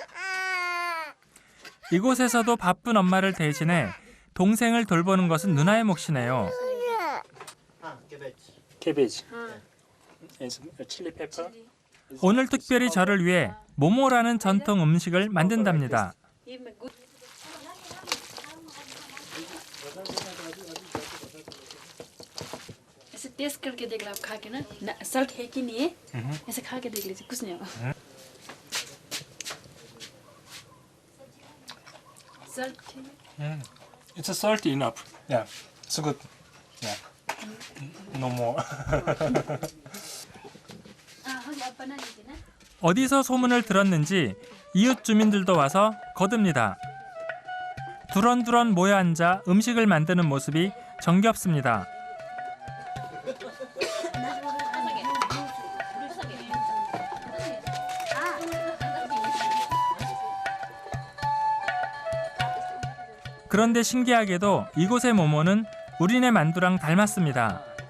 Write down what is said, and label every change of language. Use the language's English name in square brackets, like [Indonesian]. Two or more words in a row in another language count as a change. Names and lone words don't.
[Korean] 이곳에서도 바쁜 엄마를 대신해 동생을 돌보는 것은 누나의 몫이네요. [English] Cabbage. Chilli pepper. [Korean] 오늘 특별히 저를 위해 모모라는 전통 음식을 만든답니다. [Hindi] ऐसे टेस्ट करके देख लो आप खा के ना सल्ट है कि नहीं है ऐसे खा के देख लीजिए कुछ नहीं होगा सल्ट [English] It's a salty enough. Yeah, it's good. Yeah, no more. [Korean] 어디서 소문을 들었는지 이웃 주민들도 와서 거듭니다. 두런두런 모여 앉아 음식을 만드는 모습이 정겹습니다. 그런데 신기하게도 이곳의 모모는 우리네 만두랑 닮았습니다.